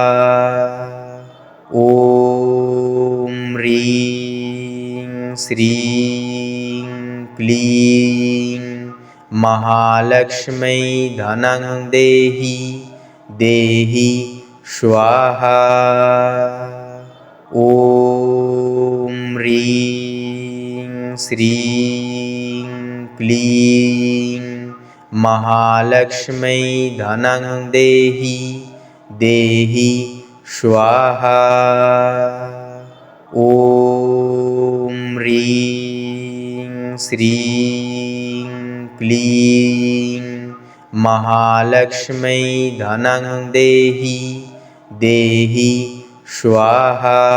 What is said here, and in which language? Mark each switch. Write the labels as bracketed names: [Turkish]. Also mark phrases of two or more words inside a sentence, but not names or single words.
[Sanskrit] ওম হ্রিং শ্রীং ক্লিং মহালক্ষ্মী ধনং দেহি দেহি স্বাহা। ওম হ্রিং শ্রীং ক্লিং महालक्ष्मै धनं देहि देहि स्वाहा। ॐ ह्रीं श्रीं क्लीं महालक्ष्मै धनं देहि देहि स्वाहा।